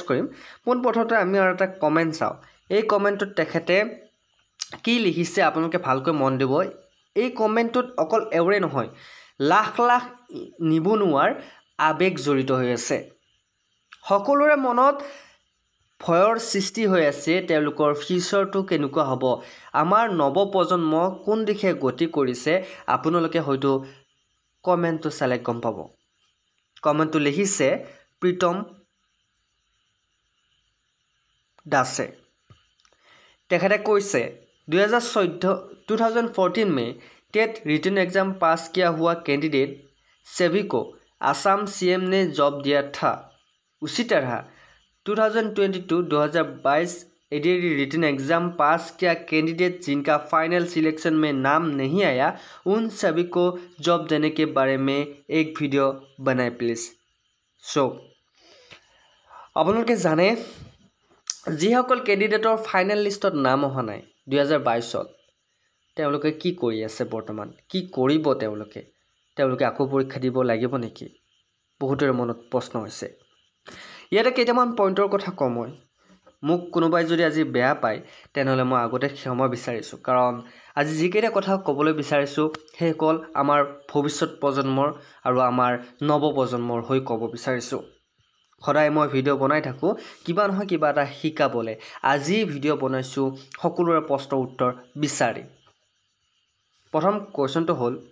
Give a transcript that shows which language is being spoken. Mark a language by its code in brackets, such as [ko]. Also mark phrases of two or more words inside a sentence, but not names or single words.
[as] কৰিম পোনপ্ৰথমতে আমি আৰু এটা কমেণ্ট চাওঁ এই কমেণ্টটোত তেখেতে কি লিখিছে আপোনালোকে ভালকৈ মন দিব এই কমেণ্টটোত অকল এওৰে নহয় লাখ লাখ নিবনুৱাৰ আবেগ জড়িত হৈ আছে সকলোৰে মনত ভয়ৰ সৃষ্টি হৈ আছে তেওঁলোকৰ ফিউচাৰটো কেনেকুৱা হ'ব আমাৰ নৱপ্ৰজন্ম কোন দিশে গতি কৰিছে আপোনালোকে হয়তো কমেণ্টটো চালে গম পাব কমেণ্টটো লিখিছে প্ৰীতম দাসে তেখেতে কৈছে [hi] 2014 में टेट [en] written exam pass [hi] किया हुआ कैंडिडेट सभी को असम सीएम ने जॉब दिया था उसी तरह 2022 एडीआरई [en] written exam pass [hi] किया कैंडिडेट जिनका [en] final selection [hi] में नाम नहीं आया उन सभी को जॉब देने के बारे में एक वीडियो बनाए प्लीज सो [as] আপোনালোকে জানে যিসকল কেণ্ডিডেটৰ ফাইনেল লিষ্টত নাম অহা নাই 2022ত তেওঁলোকে কি কৰি আছে বৰ্তমান কি কৰিব তেওঁলোকে আকৌ পৰীক্ষা দিব লাগিব নেকি বহুতৰ মনত প্ৰশ্ন হৈছে ইয়াতে কেইটামান পইণ্টৰ কথা কম মই মোক কোনোবাই যদি আজি বেয়া পায় তেনেহ'লে মই আগতে ক্ষমা বিচাৰিছো কাৰণ আজি যিকেইটা কথা ক'বলৈ বিচাৰিছো সেইসকল আমাৰ ভৱিষ্যত প্ৰজন্মৰ আৰু আমাৰ নৱপ্ৰজন্মৰ হৈ ক'ব বিচাৰিছো সদায় মই ভিডিঅ' বনাই থাকোঁ কিবা নহয় কিবা এটা শিকাবলৈ আজি ভিডিঅ' বনাইছোঁ সকলোৰে প্ৰশ্নৰ উত্তৰ বিচাৰি প্ৰথম কোৱেশ্যনটো হ'ল